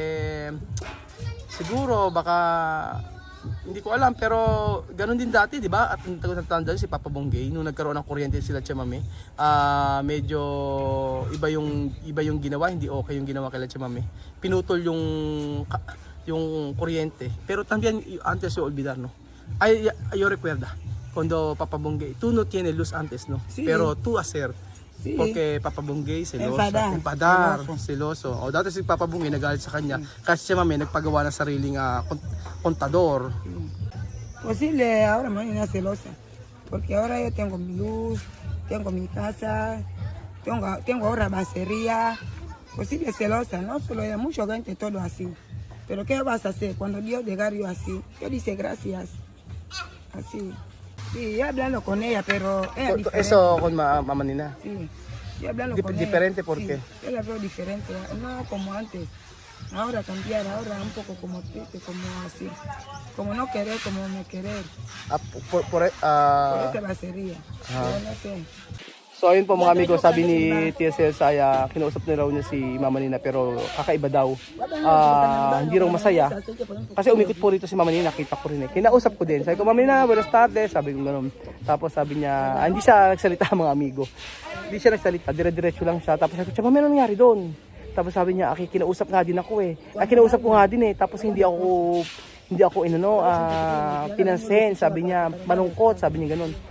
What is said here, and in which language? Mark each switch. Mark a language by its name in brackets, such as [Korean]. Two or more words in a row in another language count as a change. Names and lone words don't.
[Filipino] Siguro baka hindi ko alam pero ganun din dati, 'di ba? At tatandaan si Papa Bungay nung nagkaroon ng kuryente sila Tia Mami. Medyo iba yung ginawa, hindi okay yung ginawa kay Tia Mami. Pinutol yung kuryente. [Spanish] Pero también antes yo olvidar, no. Yo recuerda cuando Papa Bungay, tú no tienes luz antes, no. Sí. Pero tú hacer. Sí. Porque Papa Bungay celoso, empadar, seloso. O dati si Papa Bungay nagalit sa kanya kasi siya mami nagpagawa ng sariling kontador. Posible ahora mañana celosa, porque ahora yo tengo mi luz, tengo mi casa, tengo ahora basería. Posible celosa, no solo ella, mucha gente todo así. Pero ¿qué vas a hacer cuando Dios llegar yo así? Yo dice gracias, así. Sí, yo hablando con ella, pero ella diferente. Eso con Mama Nina. Sí, yo hablando con ella. Diferente, ¿por qué? Yo la veo diferente, no como antes. Ahora cambiar, ahora un poco como triste, como así. Como no querer, como me querer. Por esa basería. Yo no sé. [Filipino] So ayun po mga amigo, sabi ni Tia Celsa ay kinausap na raw niya si Mama Nina pero kakaiba daw. Hindi raw masaya. Kasi umikot po rito si Mama Nina, nakita ko rin eh. Kinausap ko din. Sabi ko, Mama Nina, [Spanish] buenas tardes. [Filipino] Sabi ko gano'n. Tapos sabi niya, hindi siya nagsalita mga amigo. Hindi siya nagsalita, dire-diretso lang siya. Tapos sabi ko, Mama, ano nangyari doon? Tapos sabi niya, kinausap nga din ako eh. Kinausap ko nga din eh. Tapos hindi ako pinansin. Sabi niya, malungkot. Sabi niya gano'n.